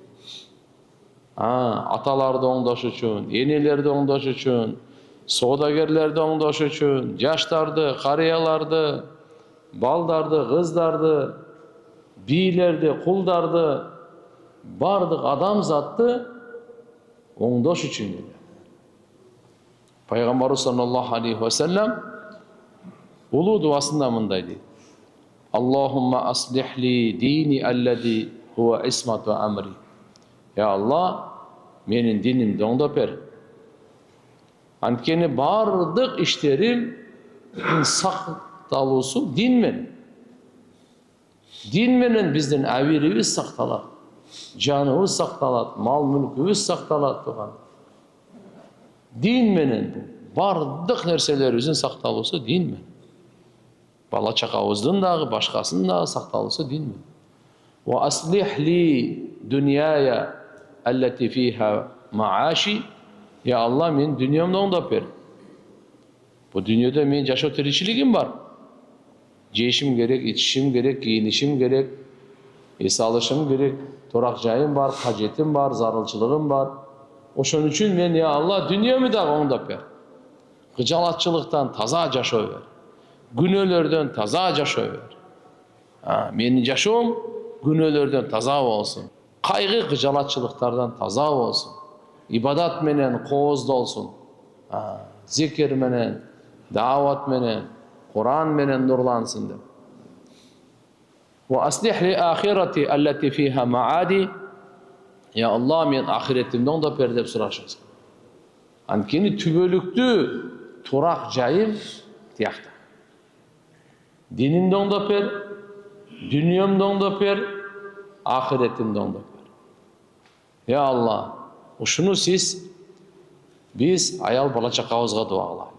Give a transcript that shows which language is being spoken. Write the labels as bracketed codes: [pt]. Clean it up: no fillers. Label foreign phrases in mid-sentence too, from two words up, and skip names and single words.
[ky] Аталарды оңдош үчүн, энелерди оңдош үчүн, соодагерлерди оңдош үчүн, жаштарды, карыяларды, балдарды, кыздарды, бийлерди, кулдарды, бардык адамзатты оңдош үчүн келген. Пайгамбарыбыз [ar] صلى الله عليه وسلم [ky] улуу дуасында мындай дейт: [ar] اللهم أصلح لي ديني الذي هو عصمة أمري. [ky] Я Алла, менин динимди оңдоп бер. Анткени бардык иштерим сакталуусу дин менен. Дин менен биздин абирибиз сакталат, жаныбыз сакталат, мал мүлкүбүз сакталат турган. Дин менен бардык нерселерибиздин сакталуусу дин менен. Бала чакабыздын дагы, башкасынын дагы сакталуусу дин менен. [ar] وأصلح لي دنياي التي فيها معاشي. [ky] Я Алла, мен дүниемди оңдоп бер. Бу дүниеде мен жашоо тиричилигим бар. Жешим керек, ичишим керек, кийинишим керек, эс алышым керек, турак жайым бар, кажетим бар, зарылчылыгым бар. Ошон үчүн мен, я Алла, дүниемди дагы оңдоп бер. Кыжалатчылыктан таза жашоо бер. Күнөөлөрдөн таза жашоо бер. Менин жашоом күнөөлөрдөн таза болсун. Кайгы кыжалатчылыктардан таза болсун. Ибадат менен кооздолсун. Зикир менен, дават менен, Кур'ан менен нурлансын деп. [ar] وأصلح لي آخرتي التي فيها معادي. [ky] Я Алла, мен ахиретимди оңдоп бер деп сурашабыз. Анткени түбөлүктүү турак жайым тиякта. Динимди оңдоп бер, дүниемди оңдоп бер, ахиретимди оңдоп бер. Я Алла, ушуну биз аял бала чакабызга дуа кылалы.